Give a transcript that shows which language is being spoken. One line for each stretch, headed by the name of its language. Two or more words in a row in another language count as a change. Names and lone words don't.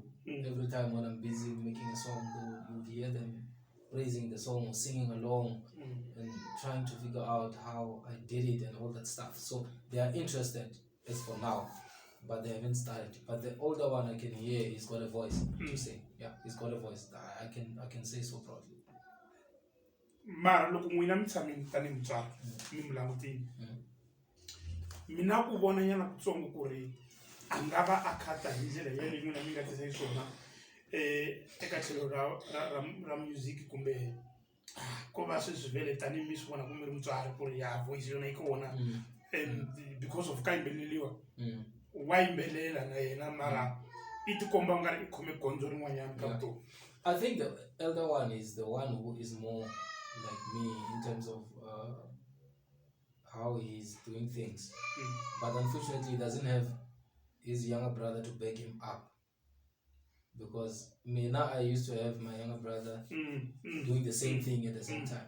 English: Every time when I'm busy making a song, you would hear them praising the song or singing along and trying to figure out how I did it and all that stuff. So they are interested as for now, but they haven't started. But the older one, I can hear he's got a voice to sing. Yeah, he's got a voice. I can say so proudly.
Tsonga: Mara loko n'wina mi tshamini tanihi mutswari mi mi langutini, mina ku vona nyana kutsongo ku ri a nga va a khata hi ndlela yaleyi n'wina mi nga tisa hi swona eka tlhelo ra music, kumbe ko va swi vele tanihi mi swi vona ku mi ri mutswari ku ri ya voice yona yi kona
English: and because of
Tsonga: ka yimbeleliwa wa yimbelela na yena, mara i tikomba u nga ri i khome gondzo rin'wanyana ka vutomi.
English: I think the elder one is the one who is more like me in terms of how he's doing things. But unfortunately, he doesn't have his younger brother to back him up. Because now I used to have my younger brother doing the same thing at the same time.